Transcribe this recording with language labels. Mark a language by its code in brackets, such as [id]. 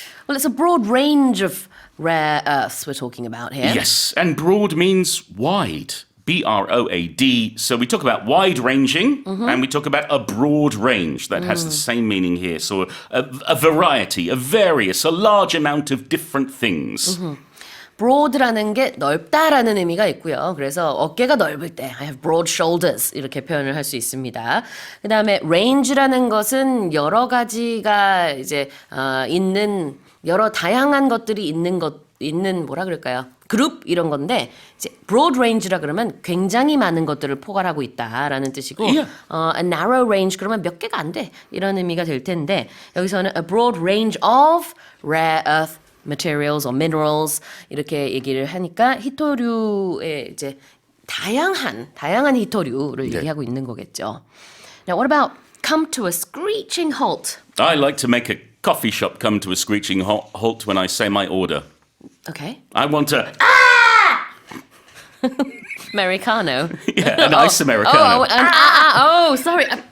[en] Well, it's a broad range of rare earths we're talking about here. Yes, and broad means wide. BROAD. So we talk about wide ranging and we talk about a broad range. That has the same meaning here. So a variety, a various, a large amount of different things. [ko] broad라는 게 넓다라는 의미가 있고요. 그래서 어깨가 넓을 때 [en] I have broad shoulders [ko] 이렇게 표현을 할 수 있습니다. 그다음에 range라는 것은 여러 가지가 이제 있는 여러 다양한 것들이 있는 뭐라 그럴까요? 그룹 이런 건데 이제 broad range라 그러면 굉장히 많은 것들을 포괄하고 있다라는 뜻이고 [en] Yeah. [ko] a narrow range 그러면 몇 개가 안 돼. 이런 의미가 될 텐데 여기서는 [en] a broad range of rare earth materials or minerals [ko] 이렇게 얘기를 하니까 희토류의 이제 다양한 희토류를 얘기하고 있는 거겠죠. [en] Now what about come to a screeching halt? I like to make a coffee shop come to a screeching halt when I say my order. Okay. I want a Americano. yeah, an ice Americano. Sorry.